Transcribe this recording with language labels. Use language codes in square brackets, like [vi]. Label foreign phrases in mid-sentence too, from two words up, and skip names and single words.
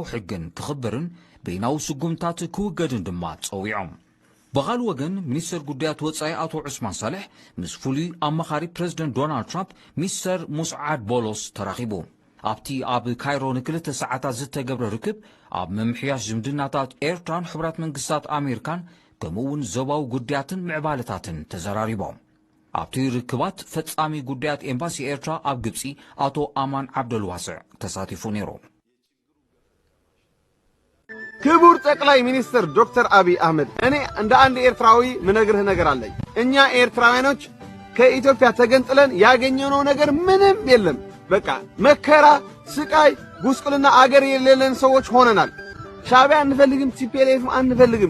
[ti] ሕግን ክኽበርን በይናዊ ስጉምታት ክውገድን ድማ ጸዊዖም በኻል ወገን ሚኒስትር ጉዳያት ወፃኢ አቶ ዑስማን ሳልሕ ምስ ፍሉይ ኣመኻሪ ፕሬዚደንት ዶናልድ ትራምፕ ሚስተር ሙስዓድ ቦሎስ ተራኺቡ ኣብቲ ኣብ ካይሮ ንክልተ ሰዓታት ዝተገብረ ርክብ ኣብ ምምሕያሽ ዝምድናታት ኤርትራን ሕብራት መንግስታት ኣሜሪካን ከምኡውን ዞባዊ ጉዳያትን ምዕባለታትን ተዘራሪቦም ኣብቲ ርክባት ፈጻሚ ጉዳያት ኤምባሲ ኤርትራ ኣብ ግብፂ አቶ አማን ዓብደልዋስዕ ተሳቲፉ ነይሮም [am] ክቡር ጠቅላይ ሚኒስትር ዶክተር አብይ አህመድ እኔ እንደ አንድ ኤርትራዊ ምነግርህ ነገር አለኝ እኛ ኤርትራውያኖች ከኢትዮጵያ ተገንጥለን ያገኘነው ነገር ምንም የለም በቃ መከራ ስቃይ ጉስቁልና አገር የሌለን ሰዎች ሆነናል ሻዕቢያ አንፈልግም ቲፒኤልኤፍ አንፈልግም